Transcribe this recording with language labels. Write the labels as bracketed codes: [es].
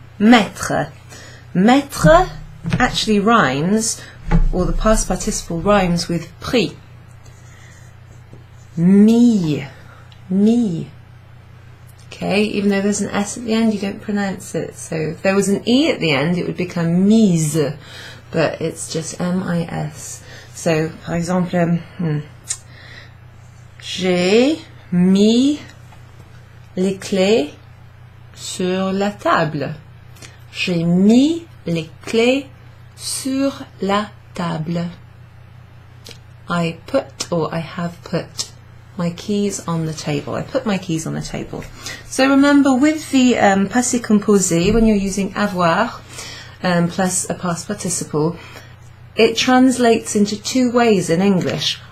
[en] Mettre. Mettre actually rhymes, or the past participle rhymes with pris. Me. Me. Okay, even though there's an S at the end, you don't pronounce it. So if there was an E at the end, it would become mise, but it's just M-I-S. [fr] So, par exemple, j'ai mis les clés sur la table. J'ai mis les clés sur la table. [en] I put, or I have put, my keys on the table. I put my keys on the table. So remember, with the passé composé, when you're using avoir plus a past participle, it translates into two ways in English.